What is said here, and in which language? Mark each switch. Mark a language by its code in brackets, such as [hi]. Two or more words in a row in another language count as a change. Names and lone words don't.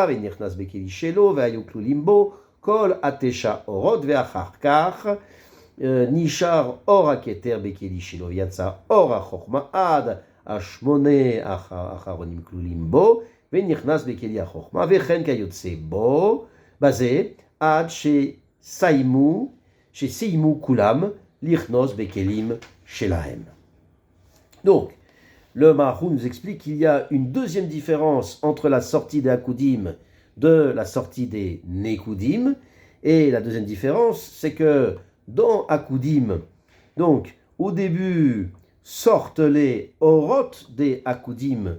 [he] ונכנס בכלי שלו, והיו כלולים בו כל 9 אורות, ואחר כך נשאר אור הכתר בכלי שלו, יצא אור החוכמה עד 8 האחרונים כלולים בו, ונכנס בכלי החוכמה, וכן כיוצא בו, בזה, עד שסיימו כולם לכנוס בכלים שלהם. [fr] Donc, le Maharoun nous explique qu'il y a une deuxième différence entre la sortie des Akudim de la sortie des Nekudim, et la deuxième différence, c'est que dans Akudim, donc au début sortent les Orot des Akudim,